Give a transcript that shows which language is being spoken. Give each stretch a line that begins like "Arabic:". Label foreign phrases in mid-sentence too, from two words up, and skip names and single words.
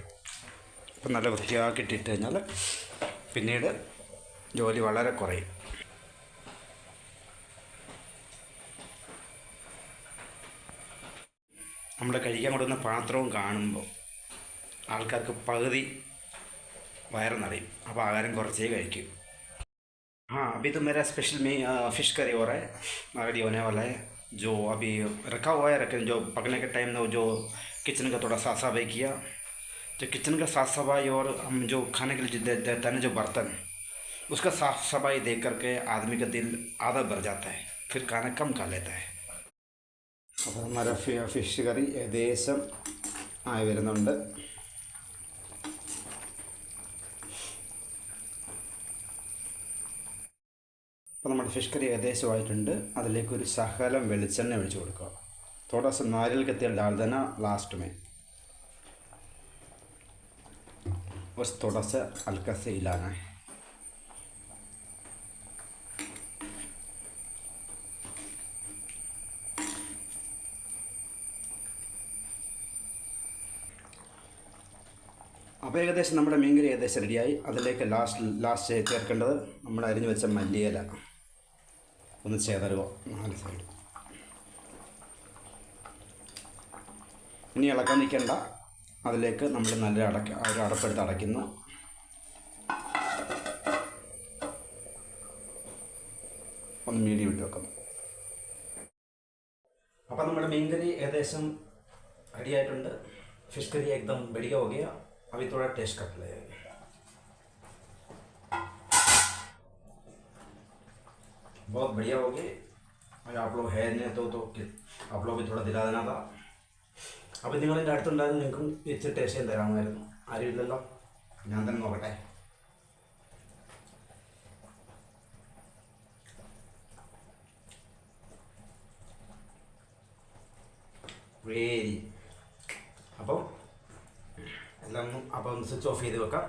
Malayalam: അപ്പം നല്ല വൃത്തിയാക്കിയിട്ടിട്ട് കഴിഞ്ഞാൽ പിന്നീട് ജോലി വളരെ കുറയും. നമ്മൾ കഴിക്കാൻ കൊടുക്കുന്ന പാത്രവും കാണുമ്പോൾ ആൾക്കാർക്ക് പകുതി വയറ് നിറയും. അപ്പോൾ ആഹാരം കുറച്ചേ കഴിക്കും.
Hindi: हाँ अभी तो मेरा स्पेशल में
English: fish curry
Hindi: हो रहा है, रेडी होने वाला है. जो अभी रखा हुआ है, जो पकने के टाइम में जो किचन का थोड़ा साफ सफाई किया, जो किचन का साफ सफाई और हम जो खाने के लिए देता है जो बर्तन, उसका साफ सफाई देख करके आदमी का दिल आधा भर जाता है, फिर खाना कम खा लेता है.
Malayalam: അപ്പോൾ നമ്മുടെ
English: fish curry
Malayalam: ഏകദേശം ആയി വരുന്നുണ്ട്. അപ്പോൾ നമ്മുടെ
English: fish curry
Malayalam: ഏകദേശമായിട്ടുണ്ട്. അതിലേക്ക് ഒരു ശകലം വെളിച്ചെണ്ണ ഒഴിച്ച് കൊടുക്കുക.
Hindi: थोड़ा सा नारियल का तेल डाल देना लास्ट में, बस थोड़ा सा हल्का से हिलाना है.
Malayalam: അപ്പോൾ ഏകദേശം നമ്മുടെ മീൻകറി ഏകദേശം റെഡിയായി. അതിലേക്ക് ലാസ്റ്റ് ചേർക്കേണ്ടത് നമ്മൾ അരിഞ്ഞു വെച്ച മല്ലിയില ഒന്ന് ചേതറുക 4 സൈഡ്. ഇനി ഇളക്കാൻ നിൽക്കേണ്ട, അതിലേക്ക് നമ്മൾ നല്ല ഒരു അടപ്പെടുത്ത് അടയ്ക്കുന്നു. ഒന്ന് മീഡിയം ഇട്ട് വെക്കുന്നു. അപ്പോൾ നമ്മുടെ മീൻകറി ഏകദേശം റെഡിയായിട്ടുണ്ട്.
English: fish curry
Hindi: एकदम बढ़िया हो गया. अभी थोड़ा टेस्ट कर ले। बहुत बढ़िया हो गए। और आप लोग है नहीं तो आप लोग भी थोड़ा दिला देना था।
Malayalam: അപ്പോൾ നിങ്ങളെൻ്റെ അടുത്തുണ്ടായിരുന്നു, നിങ്ങൾക്കും ഇച്ചിരി ടേസ്റ്റ് ചെയ്യാൻ തരാമായിരുന്നു. ആരും ഇല്ലല്ലോ, ഞാൻ തന്നെ നോക്കട്ടെ. വേരി അപ്പം എല്ലാം അപ്പം
English: switch off
Malayalam: ചെയ്ത് വെക്കാം.